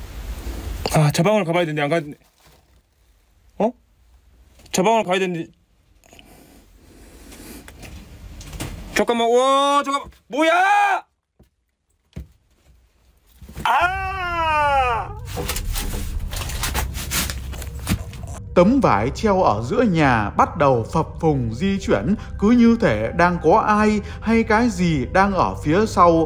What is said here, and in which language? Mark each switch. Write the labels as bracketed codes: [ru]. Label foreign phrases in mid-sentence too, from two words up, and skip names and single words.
[ko] 아, 저 방으로 가봐야 되는데 안 가는데. 어? 저 방으로 가야 되는데 잠깐만, 와, 잠깐만, 뭐야? [vi] Tấm vải treo ở giữa nhà bắt đầu phập phùng di chuyển, cứ như thể đang có ai hay cái gì đang ở phía sau.